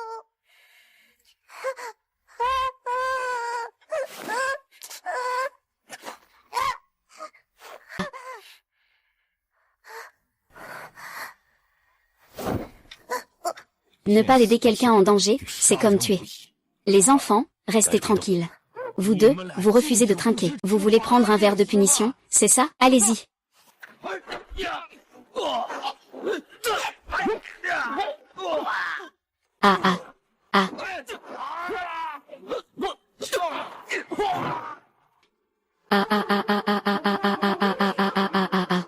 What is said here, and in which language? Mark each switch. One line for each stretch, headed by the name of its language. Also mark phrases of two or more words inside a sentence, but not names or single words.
French: Ne pas aider quelqu'un en danger, c'est comme tuer. Les enfants, restez tranquilles. Vous deux, vous refusez de trinquer. Vous voulez prendre un verre de punition, c'est ça? Allez-y. Ah ah. Ah. Ah ah ah ah ah ah ah ah ah ah ah ah ah ah ah.